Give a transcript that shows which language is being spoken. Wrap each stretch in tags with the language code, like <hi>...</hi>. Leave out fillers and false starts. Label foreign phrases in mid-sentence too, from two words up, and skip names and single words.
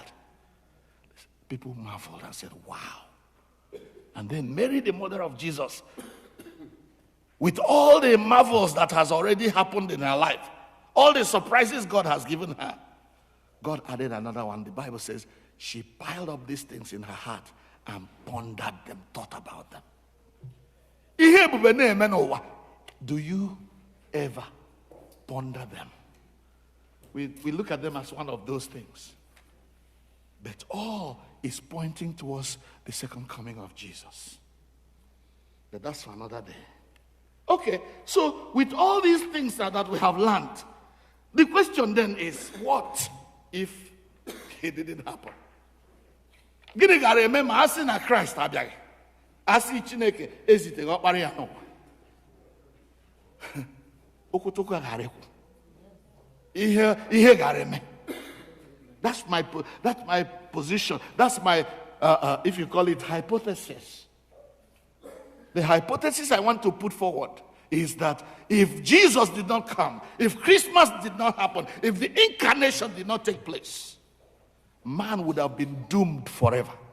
<en>People marveled and said, wow. And then Mary, the mother of Jesus, with all the marvels that has already happened in her life, all the surprises God has given her, God added another one. The Bible says she piled up these things in her heart and pondered them, thought about them.</en> <ig>Ihe ebube na-eme n'ụwa.</ig> <en>Do you ever ponder them? We look at them as one of those things. But all is pointing towards the second coming of Jesus. But that's for another day. Okay, so with all these things that we have learned, the question then is, what if it didn't happen?</en> <ig>Gịnị gara eme ma asị na Christ abịaghị? Asị Chineke eziteghị ọkpara ya n'ụwa. Okwutokwu gara ekwu. Ihe gara eme.</ig> <en>That's my position. That's my, if you call it, hypothesis. The hypothesis I want to put forward is that if Jesus did not come, if Christmas did not happen, if the incarnation did not take place, man would have been doomed forever.</en>